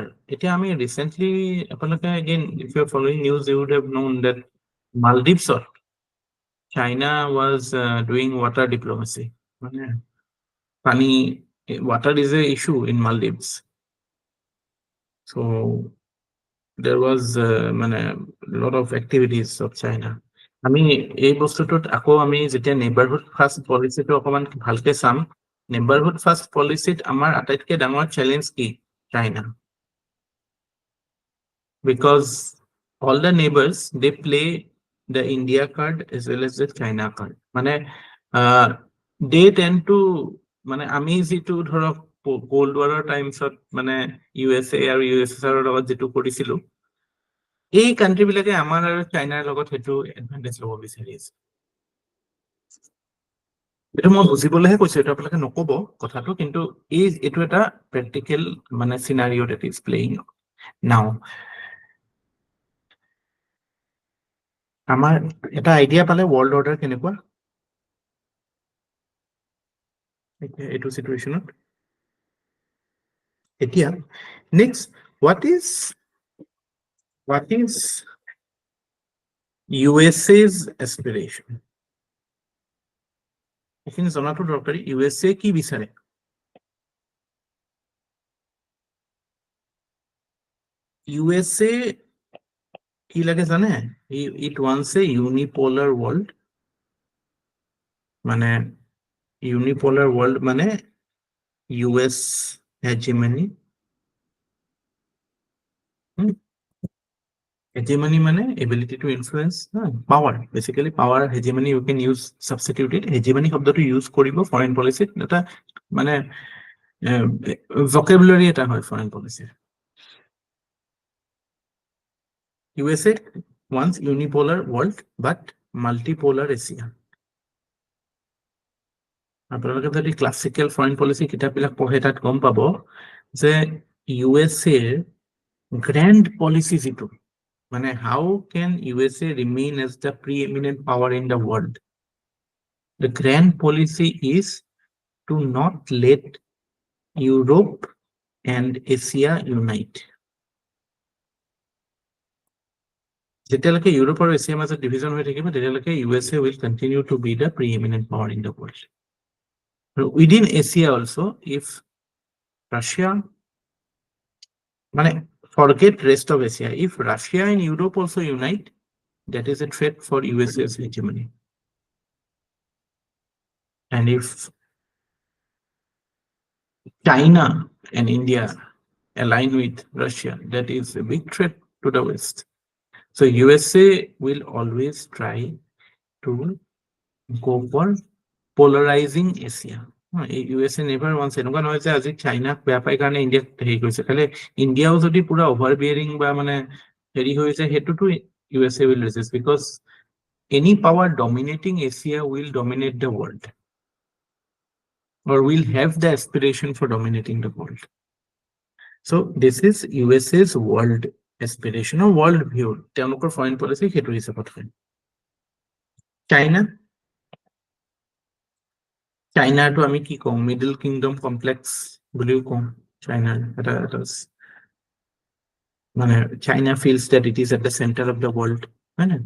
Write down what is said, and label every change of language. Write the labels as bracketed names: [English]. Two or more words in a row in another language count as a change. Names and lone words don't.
[English] I recently, again, if you're following news, you would have known that Maldives, China was doing water diplomacy. Funny, water is an issue in Maldives. So there was a lot of activities of China. [Assamese] এই বস্তুটোত আকৌ আমি যেতিয়া [English] neighbourhood first policyটো [Assamese] অকমান ভালকে চাম, [English] neighbourhood first policyত [Assamese] আমাৰ আটাইতকৈ ডাঙৰ চেলেঞ্জ কি? চাইনা। [English] Because all the neighbours they play the India card as well as the China card. [Assamese] মানে [English] they tend to [Assamese] মানে আমি যিটো ধৰক [English] cold warৰ timesত [Assamese] মানে USA আৰু USSR লগত যিটো কৰিছিলো, এই কাণ্ট্ৰি বিলাকে আমাৰ আৰু চাইনাৰ লগত সেইটো এডভান্টেজ ল'ব বিচাৰি আছে। এইটো মই বুজিবলৈহে কৈছো, এইটো আপোনালোকে নকব কথাটো, কিন্তু এইটো এটা প্ৰেক্টিকেল মানে চিনাৰিঅ [English] that is playing now. [Assamese] আমাৰ এটা আইডিয়া পালে [English] world order [Assamese] কেনেকুৱা এইটো চিটুৱেশ্যনত। এতিয়া নেক্সট, [English] what is USA's aspiration? [Assamese] এইখিনি জনাটো দৰকাৰী। USA কি বিচাৰে? USA কি লাগে জানে? [English] It wants a unipolar world. [Assamese] মানে [English] unipolar world [Assamese] মানে [English] US hegemony. Hegemony মানে ability to influence, power. Basically power, hegemony you can use, substitute it. [Assamese] Hegemony শব্দটো ইউজ কৰিব [English] foreign policyত, [Assamese] এটা মানে vocabulary এটা হয় [English] foreign policyৰ। USA wants unipolar world but multipolar Asia. [Assamese] আপোনালোকে যদি [English] classical foreign policy [Assamese] কিতাপবিলাক পঢ়ে তাত গম পাব যে USA [English] grand policy [Assamese] যিটো মানে [English] how can USA remain as the preeminent power in the world? The grand policy is to not let Europe and Asia unite. [Assamese] যেতিয়ালৈকে ইউৰোপ আৰু এছিয়াৰ মাজত ডিভিজন হৈ থাকিব তেতিয়ালৈকে [English] USA will continue to be the preeminent power in the world. Within Asia also, if Russia, forget rest of Asia, if Russia and Europe also unite, that is a threat for USA's hegemony. And if China and India align with Russia, that is a big threat to the West. So USA will always try to go for polarizing Asia. USA never wants [Assamese] এনেকুৱা নহয় যে আজি চাইনাক বেয়া পাই কাৰণে ইণ্ডিয়াক হেৰি কৰিছে, খালি ইণ্ডিয়াও যদি পুৰা অভাৰ বিয়াৰিং বা মানে হেৰি হৈছে সেইটোতো [English] USA will resist because any power dominating Asia will dominate the world or will have the aspiration for dominating the world. So this is USA's world aspiration or world view. [Assamese] তেওঁলোকৰ [English] foreign policy [Assamese] সেইটো হিচাপত হয়। চাইনাটো আমি কি কওঁ, [English] Middle Kingdom complex [Assamese] বুলিও কওঁ চাইনাৰ এটা মানে চাইনা [English] feels that it is at the center of the world, [Assamese] হয় না?